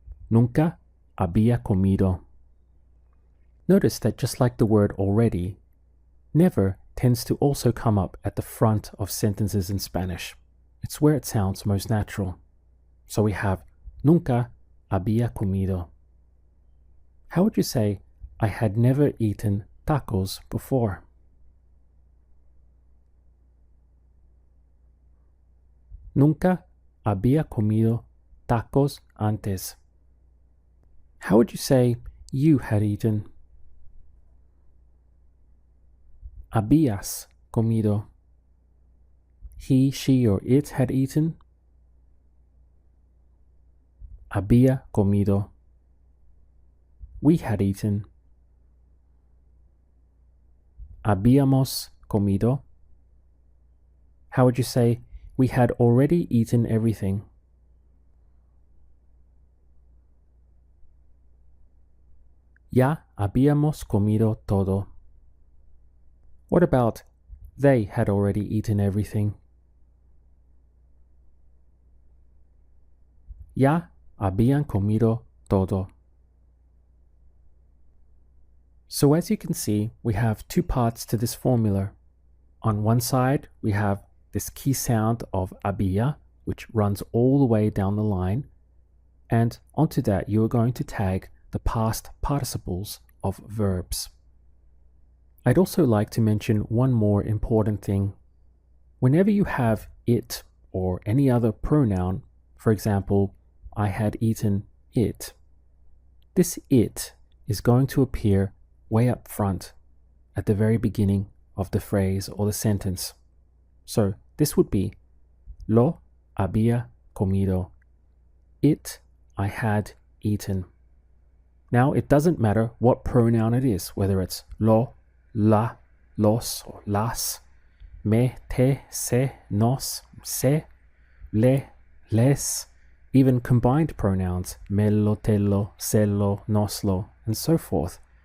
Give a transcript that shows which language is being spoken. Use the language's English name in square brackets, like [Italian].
[English] Nunca había comido. Notice that just like the word already, never tends to also come up at the front of sentences in Spanish. It's where it sounds most natural. So we have nunca [Spanish] había comido. [English] How would you say, I had never eaten tacos before? [Spanish] Nunca había comido tacos antes. [English] How would you say you had eaten? [Spanish] Habías comido. [English] He, she, or it had eaten. [Spanish] Había comido. [English] We had eaten. [Spanish] Habíamos comido. [English] How would you say, we had already eaten everything? [Spanish] Ya habíamos comido todo. [English] What about, they had already eaten everything? [Spanish] Ya habían comido todo. [English] So as you can see, we have two parts to this formula. On one side, we have this key sound of había, which runs all the way down the line. And onto that, you are going to tag the past participles of verbs. I'd also like to mention one more important thing. Whenever you have it or any other pronoun, for example, I had eaten it, this it is going to appear way up front at the very beginning of the phrase or the sentence. So this would be [Spanish] lo había comido. [English] It I had eaten. Now it doesn't matter what pronoun it is, whether it's lo, la, los, or las, me, te, se, nos, se, le, les, even combined pronouns, mello, tello, sello, noslo, and so forth.